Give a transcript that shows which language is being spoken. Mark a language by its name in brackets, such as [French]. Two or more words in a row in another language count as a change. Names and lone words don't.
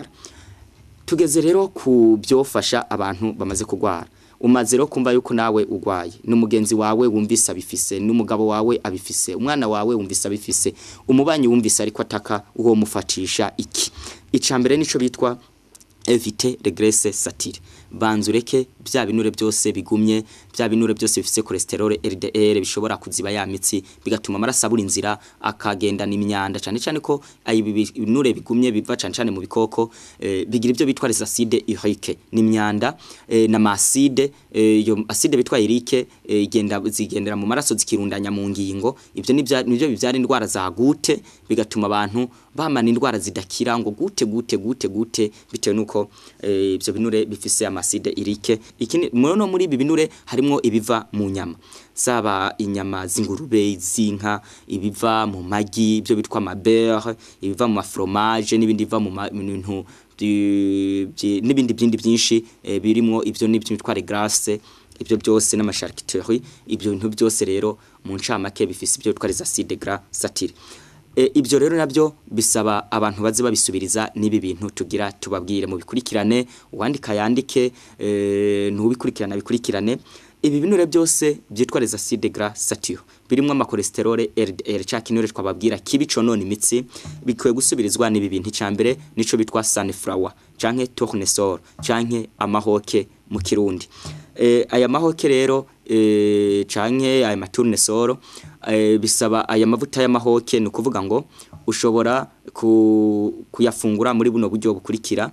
[Rundi] Tugeze rero ku byofasha abantu bamaze kugwara. Umaze rero kumva yuko nawe ugwaye, n'umugenzi wawe wumvise abifise, n'umugabo wawe abifise, umwana wawe wumvise abifise, umubanyi wumvise ariko ataka uwo mufatisha iki. Icambere nico bitwa [French] éviter les graisses saturées. [Rundi] Banzureke bya binure byose bigumye, bya binure byose bifise cholesterol LDL bishobora kuziba ya mitsi bigatuma amaraso abura inzira akagenda n'imyanda cyane cyane ko ibinure bigumye biva cyane mu bikoko bigira ibyo bitwa [French] les acides uriques [Rundi] n'imyanda na acide. Iyo acide bitwa urique zigendera mu maraso zikirundanya mu ngingo. Ibyo nibyo bibyara indwara za gute bigatuma abantu bamana indwara zidakira ngo gute bitewe nuko ibyo binure bifise [French] acide urique. [Rundi] Ikindi muri ibi binure harimo ibiva mu nyama, saba inyama z'ingurube, zinka, ibiva mu magi ibyo bitwa beurre, ibiva mu fromage n'ibindi biva mu bintu n'ibindi byinshi birimo ibyo nibyo bitwa graisse. Ibyo byose n'amasharcuterie, ibyo bintu byose rero mu ncamake bifise ibyo bitwa [French] les acides gras saturés. [Rundi] Ibyo rero nabyo bisaba abantu baze babisubiriza nibi bintu tugira tubabwire mu bikurikirane, uwandika yandike, n'ubikurikirana bikurikirane. Ibi binure byose byitwa [French] les acides gras saturés [Rundi] birimo amacholesterol LDL cyakinure twababwira kibiconona imitsi bikwiye gusubirizwa nibi bintu. Icambere nico bitwa sunflower canke tournesol canke amahoke mu Kirundi. Aya mahoke rero canke aya tournesol bisaba aya mavuta y'amahoke no kuvuga ngo ushobora kuyafungura muri buno buryo bukurikira.